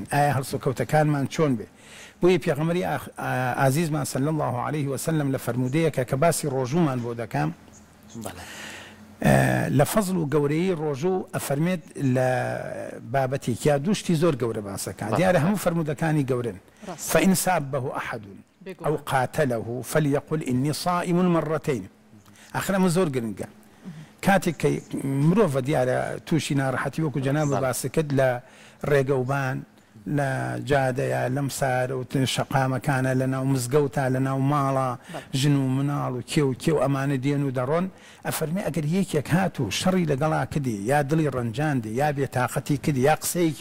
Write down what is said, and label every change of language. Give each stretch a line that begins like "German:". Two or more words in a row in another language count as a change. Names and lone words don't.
Central Kurdish: ئایا هەڵسوکەوتەکانمان چۆن بێ؟ بۆیە پێغەمبەری عزیزمان
Arabic: صلی الله عليه وسلم
Central Kurdish: لە فەرمودەیەکە کە باسی ڕۆژوومان بۆ دەکەم لە فەزڵ و گەورەی ڕۆژوو ئەفەرمێت لە بابەتێکیا دووشتی زۆر گەورە باسەکان. دیارە هەموو فەرمودەکانی گەورن.
Arabic: فإن سابه أحد أو قاتله فليقل إني صائم مرتين.
Central Kurdish: آخر ئەمە زۆر گرنگە. کاتێک کە مرۆڤ دیارە تووشی ناڕەحەتی وەکو جەناب باس کرد لە ڕێگەوبان، لا جادەیە لەم سار و شەقامەکانە لەناو مزگەوتە لەناو ماڵە ژن و مناڵ و کێ و کێ و ئەمانە دێن و دەڕۆن ئەفەرمێ ئەگەر یەکێک هات و شەڕی لەگەڵا کردی یا دڵی ڕەنجاندی یا بێتاقەتی کردی یا قسەیەکی